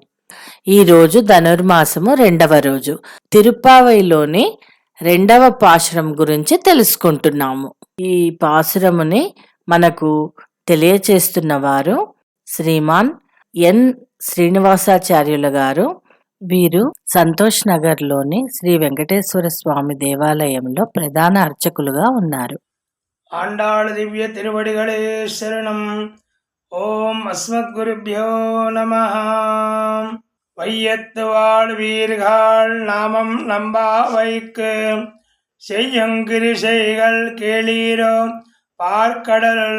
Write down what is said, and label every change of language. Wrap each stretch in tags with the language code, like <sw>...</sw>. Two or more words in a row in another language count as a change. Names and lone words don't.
<te>ఈరోజు ధనుర్మాసము 2వ రోజు, తిరుప్పావైలోని 2వ పాశురం గురించి తెలుసుకుంటున్నాము. ఈ పాశురముని మనకు తెలియచేస్తున్న వారు శ్రీమాన్ ఎన్ శ్రీనివాసాచార్యుల గారు. వీరు సంతోష్ నగర్లోని శ్రీ వెంకటేశ్వర స్వామి దేవాలయంలో ప్రధాన అర్చకులుగా ఉన్నారు.</te> <ta>ஆண்டாள் திவ்ய திருவடிகளே சரணம்.</ta> <sa>ॐ अस्मद्गुरुभ्यो नम.</sa> <ta>வையத்து வாழ்வீர்கள் நாமம் நம்பாவைக்கு செய்யுங்கிரிசைகள் கேளீரோ பார்க்கடல்</ta>